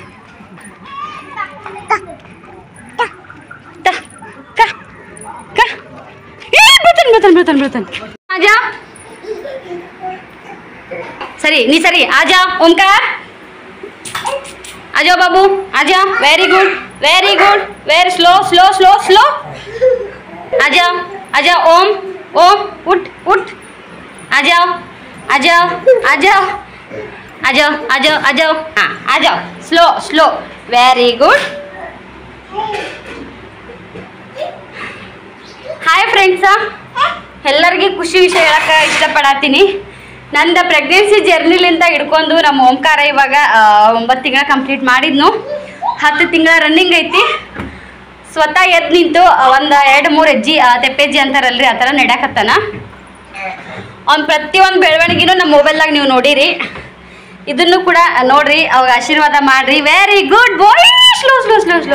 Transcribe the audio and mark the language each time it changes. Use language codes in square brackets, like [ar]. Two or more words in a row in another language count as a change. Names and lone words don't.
[hi] बर्तन आजा सरी नी सरी आजा ओमकार आजा बाबू आजा वेरी [en] good very slow slow slow slow [hi] आजा आजा ओम ओम उठ उठ आजा आजा आजा आजा आजा आजा हाँ आजा [en] slow slow very good [kn] ಹಾಯ್ ಫ್ರೆಂಡ್ಸ ಎಲ್ಲರಿಗೆ ಖುಷಿ ವಿಷಯ ಹೇಳಕ್ಕೆ ಇಷ್ಟಪಡತ್ತೀನಿ ನಂದು ಪ್ರೆಗ್ನೆನ್ಸಿ ಜರ್ನಿಲಿಂದ ಹಿಡ್ಕೊಂಡು ನಮ್ಮ ಓಂಕಾರ ಇವಾಗ 9 ತಿಂಗಳ ಕಂಪ್ಲೀಟ್ ಮಾಡಿದ್ನು 10 ತಿಂಗಳ ರನ್ನಿಂಗ್ ಐತಿ ಸ್ವತಃ ಎದ್ದು ನಿಂತು ಒಂದು 2-3 ಹೆಜ್ಜೆ ತೆಪ್ಪೆಜ್ಜಿ ಅಂತಾರಲ್ರಿ ಆ ಥರ ನಡೆಯಕತ್ತಾನ ಅವ್ನು ಪ್ರತಿಯೊಂದು ಬೆಳವಣಿಗೆನೂ ನಮ್ಮ ಮೊಬೈಲ್ದಾಗ ನೀವು ನೋಡಿರಿ ಇದನ್ನು ಕೂಡ ನೋಡ್ರಿ ಅವಾಗ ಆಶೀರ್ವಾದ ಮಾಡ್ರಿ [en] very good boy slow slow slow slow